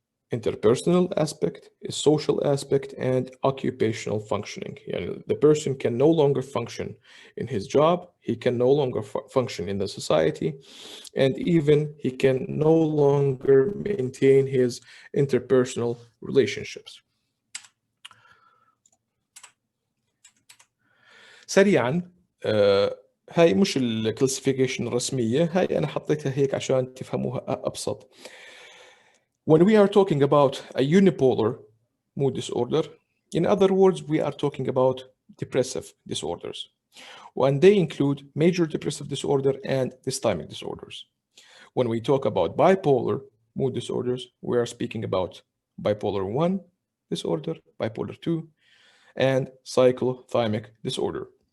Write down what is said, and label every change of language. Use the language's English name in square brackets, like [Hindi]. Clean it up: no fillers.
[English] Interpersonal aspect, a social aspect, and occupational functioning. يعني the person can no longer function in his job, he can no longer function in the society, and even he can no longer maintain his interpersonal relationships. [Arabic] سريعا هاي مش الكلاسيفيكيشن الرسمية، هاي أنا حطيتها هيك عشان تفهموها أبسط. [English] When we are talking about a unipolar mood disorder, in other words, we are talking about depressive disorders. And they include major depressive disorder and dysthymic disorders. When we talk about bipolar mood disorders, we are speaking about bipolar 1 disorder, bipolar 2, and cyclothymic disorder.